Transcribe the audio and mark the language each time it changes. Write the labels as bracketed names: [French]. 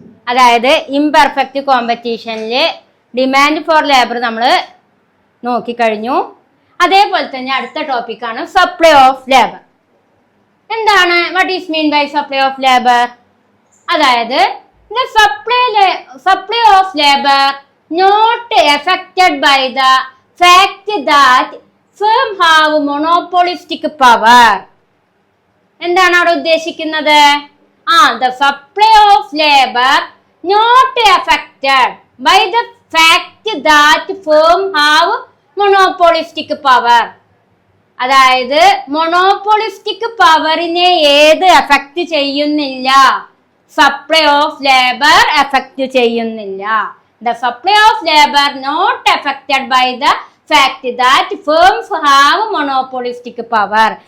[Malayalam] അതായത് imperfect കോമ്പറ്റീഷനിൽ demand for labour നമ്മൾ നോക്കിക്കഴിഞ്ഞു. അതേപോലെ തന്നെ അടുത്ത ടോപ്പിക്കാണ് സപ്ലൈ ഓഫ് ലേബർ. എന്താണ് [English] What is mean by supply of labour? [Malayalam] അതായത് [English] the supply of labor not affected by the fact that firm have monopolistic power. [Malayalam] എന്താണ് അവിടെ ഉദ്ദേശിക്കുന്നത്? [English] the supply of labor not affected by the fact that firm have monopolistic power. [Malayalam] അതായത് monopolistic പവറിനെ ഏത് effect ചെയ്യുന്നില്ല? Supply of labour effect ചെയ്യുന്നില്ല. [English] The supply of labour not affected by the fact that firms have monopolistic power.